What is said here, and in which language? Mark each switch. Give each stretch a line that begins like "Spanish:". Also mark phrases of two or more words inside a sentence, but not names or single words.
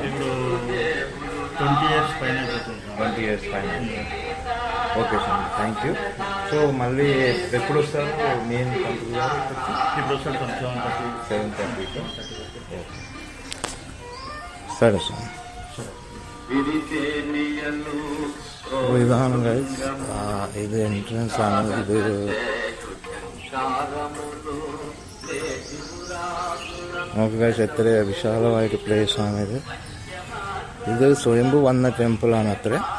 Telugu: ఇప్పుడు 20 years పైన. 20 years పైన.
English: okay sir, thank you.
Telugu: సో మళ్ళీ ఎప్పుడు వస్తారు
English: main temple
Telugu: గారు? ఇప్పుడు వస్తారు 7:30. సరే సార్.
Malayalam: ഇതാണ് ഗൈസ്, ഇത് എൻട്രൻസ് ആണ്. ഇത് നമുക്ക് ഗൈസ് എത്ര വിശാലമായിട്ട് പ്ലേസ് ആണിത്. ഇത് സ്വയംഭു വന്ന ടെമ്പിളാണ് അത്ര.